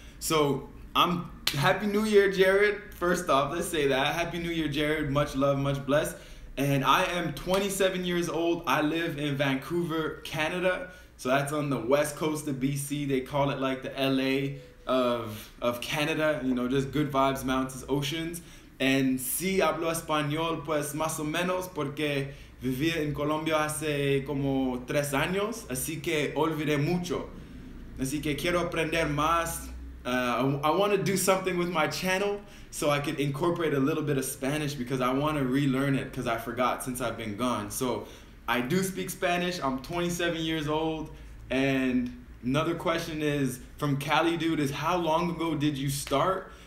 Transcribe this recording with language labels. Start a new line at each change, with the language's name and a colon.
English: So Happy New Year, Jared. First off, let's say that. Happy New Year, Jared. Much love, much blessed. And I am 27 years old. I live in Vancouver, Canada. So that's on the west coast of BC. They call it like the LA of Canada. You know, just good vibes, mountains, oceans.
Spanish: And sí hablo español, pues más o menos, porque viví en Colombia hace como 3 años. Así que olvidé mucho. Así que quiero aprender más
English: I want to do something with my channel so I could incorporate a little bit of Spanish, because I want to relearn it because I forgot since I've been gone. So I do speak Spanish. I'm 27 years old. And another question is from Cali Dude is, how long ago did you start?